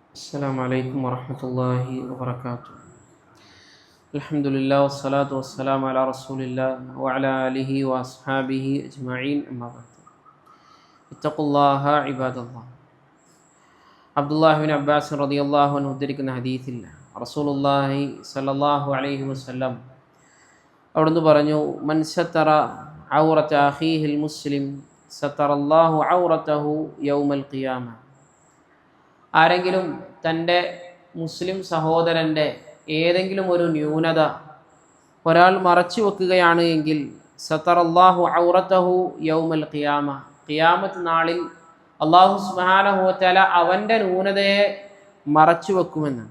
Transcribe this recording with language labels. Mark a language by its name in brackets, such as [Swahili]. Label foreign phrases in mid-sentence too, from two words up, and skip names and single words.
[Arabic] السلام عليكم ورحمة الله وبركاته. الحمد لله والصلاة والسلام على رسول الله وعلى آله وأصحابه أجمعين أما بعد. اتقوا الله عباد الله. عبد الله بن عباس رضي الله عنه [Malayalam] ഉദ്ധരിക്കുന്ന ഹദീസിൽ [Arabic] رسول الله صلى الله عليه وسلم [Malayalam] അവിടുന്ന് പറഞ്ഞു, [Arabic] من ستر عورة أخيه المسلم ستر الله عورته يوم القيامة. [Malayalam] ആരെങ്കിലും തൻ്റെ മുസ്ലിം സഹോദരൻ്റെ ഏതെങ്കിലും ഒരു ന്യൂനത ഒരാൾ മറച്ചു വെക്കുകയാണ് എങ്കിൽ [Arabic] ستر الله عورته يوم القيامة, [Malayalam] ഖിയാമത്ത് നാളിൽ [Arabic] الله سبحانه وتعالى [Malayalam] അവൻ്റെ ന്യൂനതയെ മറച്ചു വെക്കുമെന്ന്.